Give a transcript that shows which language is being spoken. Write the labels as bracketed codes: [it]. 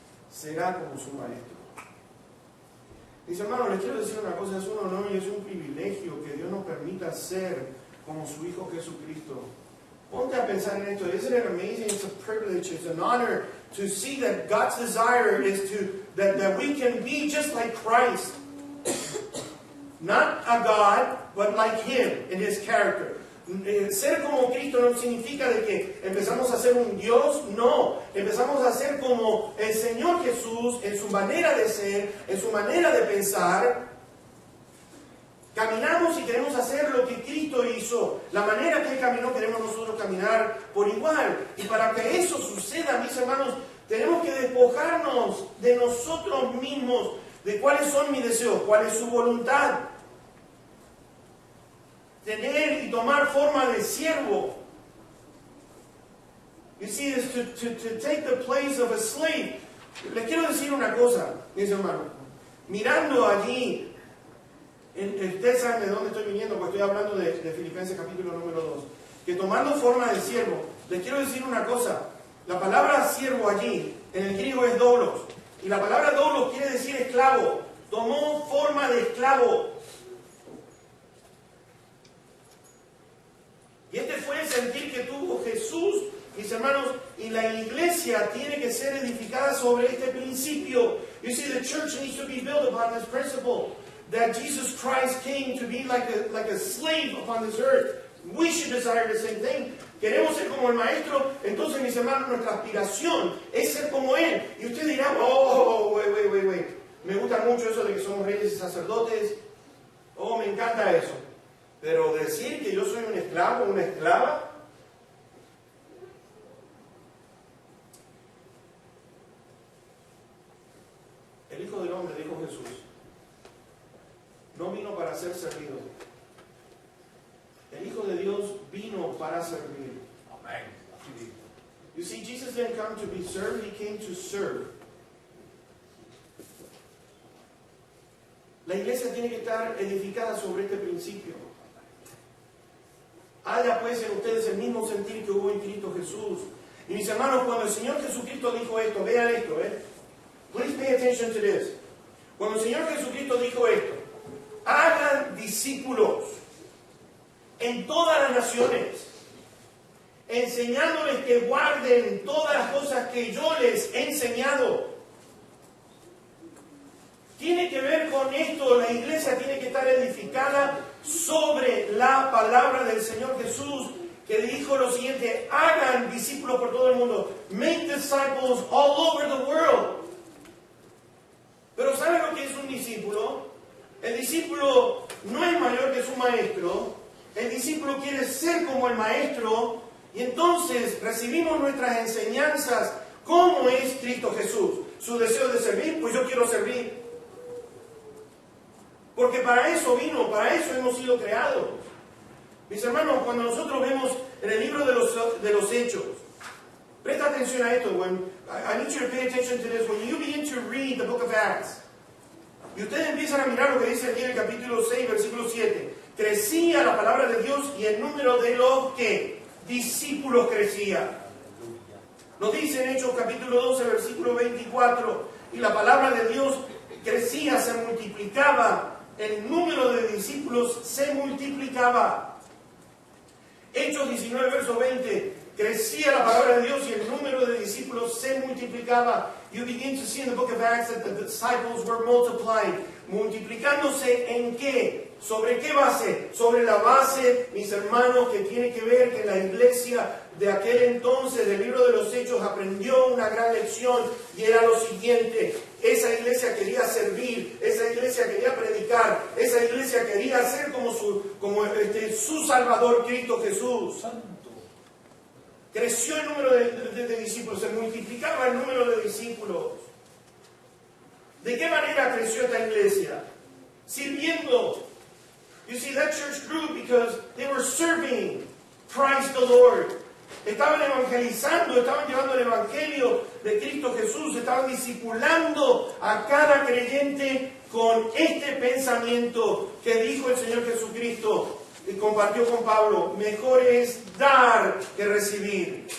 [es] Será como su maestro. Dice, hermano, les quiero decir una cosa, es un honor y es un privilegio que Dios nos permita ser como su Hijo Jesucristo. Ponte a pensar en esto. [en] Isn't it amazing? It's a privilege, it's an honor to see that God's desire is that we can be just like Christ. Not a God, but like Him in His character. [es] Ser como Cristo no significa de que empezamos a ser un Dios, no. Empezamos a ser como el Señor Jesús en su manera de ser, en su manera de pensar. Caminamos y queremos hacer lo que Cristo hizo. La manera que Él caminó, queremos nosotros caminar por igual. Y para que eso suceda, mis hermanos, tenemos que despojarnos de nosotros mismos, de cuáles son mis deseos, cuál es su voluntad. Tener y tomar forma de siervo. [en] You see, is to take the place of a slave. [es] Les quiero decir una cosa, mis hermanos. Mirando allí, ustedes saben de dónde estoy viniendo, porque estoy hablando de Filipenses capítulo número 2. Que tomando forma de siervo, les quiero decir una cosa. La palabra siervo allí, en el griego es doulos. Y la palabra doulos quiere decir esclavo. Tomó forma de esclavo. Y este fue el sentir que tuvo Jesús, mis hermanos, y la iglesia tiene que ser edificada sobre este principio. [en] You see, the church needs to be built upon this principle, that Jesus Christ came to be like a slave upon this earth. We should desire the same thing. [es] Queremos ser como el maestro, entonces, mis hermanos, nuestra aspiración es ser como Él. Y usted dirá, [en] wait. [es] Me gusta mucho eso de que somos reyes y sacerdotes. Oh, me encanta eso. Pero decir que yo soy un esclavo, una esclava, el Hijo del Hombre, dijo Jesús, no vino para ser servido. El Hijo de Dios vino para servir. Amen. [en] You see, Jesus didn't come to be served, He came to serve. [es] La iglesia tiene que estar edificada sobre este principio. Haya pues en ustedes el mismo sentir que hubo en Cristo Jesús. Y mis hermanos, cuando el Señor Jesucristo dijo esto, vean esto, [en] Please pay attention to this. [es] Cuando el Señor Jesucristo dijo esto, hagan discípulos en todas las naciones, enseñándoles que guarden todas las cosas que yo les he enseñado. Tiene que ver con esto, la iglesia tiene que estar edificada sobre la palabra del Señor Jesús, que dijo lo siguiente: hagan discípulos por todo el mundo. [en] Make disciples all over the world. [es] Pero ¿saben lo que es un discípulo? El discípulo no es mayor que su maestro. El discípulo quiere ser como el maestro. Y entonces recibimos nuestras enseñanzas. ¿Cómo es Cristo Jesús? Su deseo de servir, pues yo quiero servir. Porque para eso vino, para eso hemos sido creados. Mis hermanos, cuando nosotros vemos en el libro de los Hechos, presta atención a esto. [en] I need you to pay attention to this. When you begin to read the book of Acts, [es] y ustedes empiezan a mirar lo que dice aquí en el capítulo 6, versículo 7. Crecía la palabra de Dios y el número de los que discípulos crecía. Nos dice en Hechos capítulo 12, versículo 24. Y la palabra de Dios crecía, se multiplicaba. El número de discípulos se multiplicaba. Hechos 19, verso 20. Crecía la palabra de Dios y el número de discípulos se multiplicaba. [en] You begin to see in the book of Acts that the disciples were multiplying. [es] ¿Multiplicándose en qué? ¿Sobre qué base? Sobre la base, mis hermanos, que tiene que ver que la iglesia de aquel entonces, del libro de los Hechos, aprendió una gran lección y era lo siguiente. Esa iglesia quería servir, esa iglesia quería predicar, esa iglesia quería ser como su Salvador Cristo Jesús. Creció el número de discípulos, se multiplicaba el número de discípulos. ¿De qué manera creció esta iglesia? Sirviendo. [en] You see, that church grew because they were serving Christ the Lord. [es] Estaban evangelizando, estaban llevando el evangelio de Cristo Jesús, estaban discipulando a cada creyente con este pensamiento que dijo el Señor Jesucristo y compartió con Pablo: mejor es dar que recibir.